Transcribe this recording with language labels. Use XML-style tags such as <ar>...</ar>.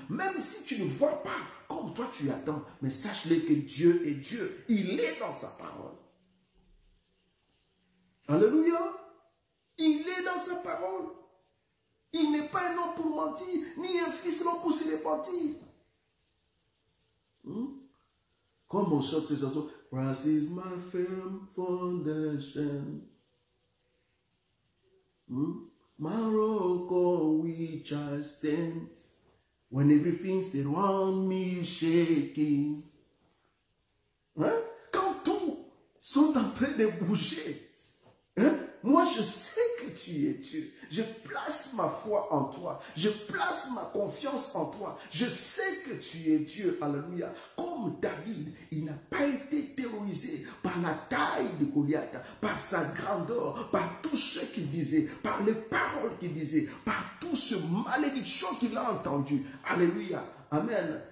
<fr>Même si tu ne vois pas comme toi tu attends, mais sache-le que Dieu est Dieu, il est dans sa parole. Alléluia, il est dans sa parole. Il n'est pas un homme pour mentir, ni un fils de l'homme pour se repentir. Comme on chante ces chansons,</fr> <en>Christ is my firm foundation, my rock on which I stand, when everything's around me is shaking.</en> <fr>Quand tout sont en train de bouger, moi je sais que tu es Dieu. Je place ma foi en toi. Je place ma confiance en toi. Je sais que tu es Dieu. Alléluia. Comme David, il n'a pas été terrorisé par la taille de Goliath, par sa grandeur, par tout ce qu'il disait, par les paroles qu'il disait, par tout ce malédiction qu'il a entendu. Alléluia. Amen.</fr>